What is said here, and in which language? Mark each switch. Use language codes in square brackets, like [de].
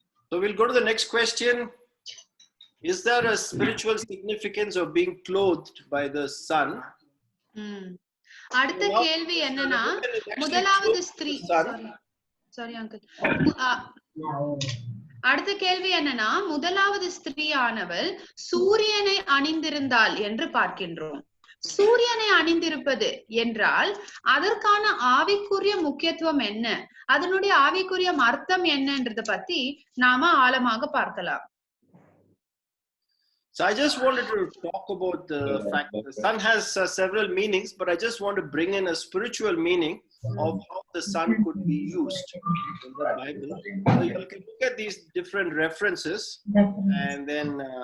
[en] So we'll go to the next question. Is there a spiritual significance of being clothed by the sun? [ta] அடுத்த கேள்வி என்னன்னா, முதலாவது ஸ்திரீ, [en] sorry uncle, [ta] அடுத்த கேள்வி என்னன்னா, முதலாவது ஸ்திரீயானவள் சூரியனை அணிந்திருந்தாள் என்று பார்க்கின்றோம். சூரியனை அணிந்திருப்பது என்றால் அதற்கான ஆவிக்குரிய முக்கியத்துவம் என்ன, அதனுடைய ஆவிக்குரிய அர்த்தம் என்னன்றத பத்தி நாம ஆழமாக பார்க்கலாம். [en] So I just wanted to talk about the fact that the sun has several meanings, but I just want to bring in a spiritual meaning of how the sun could be used in the Bible. So you can look at these different references and then...